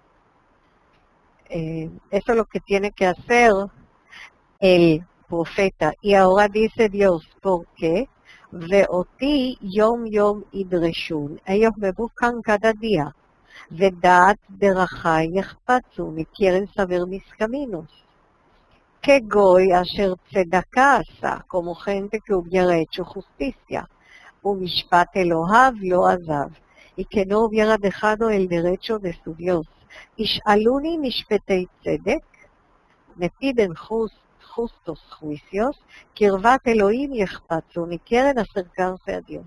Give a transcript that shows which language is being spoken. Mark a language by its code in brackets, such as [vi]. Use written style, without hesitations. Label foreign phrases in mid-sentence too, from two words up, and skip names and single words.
[es] Eso es lo que tiene que hacer el profeta. Y ahora dice Dios, ¿por qué? [he] ואותי יום יום ידרשון. [es] Ellos me buscan cada día. [he] ודעת דרכי יחפצון. [es] Y quieren saber mis caminos. [he] כגוי אשר צדקה עשה. [es] Como gente que hubiera hecho justicia. [he] ומשפט אלהיו לא עזב. [es] Y que no hubiera dejado el derecho de su Dios. [he] ישאלוני משפטי צדק, [es] me piden justos juicios, [he] קרבת אלהים יחפצון, [es] y quieren acercarse a Dios.